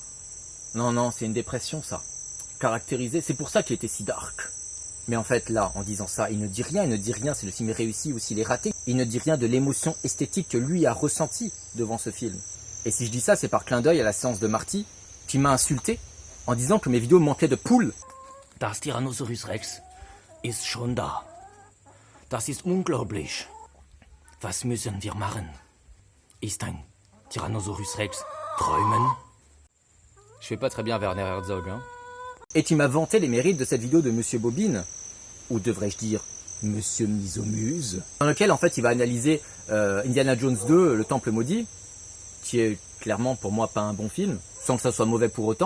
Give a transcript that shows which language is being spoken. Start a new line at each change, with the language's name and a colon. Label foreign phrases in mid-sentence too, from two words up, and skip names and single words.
French: Non, c'est une dépression ça. Caractérisé, c'est pour ça qu'il était si dark. » Mais en fait là, en disant ça, il ne dit rien, si le film est réussi ou s'il est raté. Il ne dit rien de l'émotion esthétique que lui a ressentie devant ce film. Et si je dis ça, c'est par clin d'œil à la séance de Marty, qui m'a insulté en disant que mes vidéos manquaient de poules.
German: Das Tyrannosaurus Rex ist schon da. Das ist unglaublich. Was müssen wir machen? Ist ein Tyrannosaurus Rex träumen?
French: Je fais pas très bien Werner Herzog, hein. Et qui m'a vanté les mérites de cette vidéo de Monsieur Bobine, ou devrais-je dire Monsieur Misomuse, dans lequel en fait il va analyser Indiana Jones 2, le Temple Maudit, qui est clairement pour moi pas un bon film, sans que ça soit mauvais pour autant.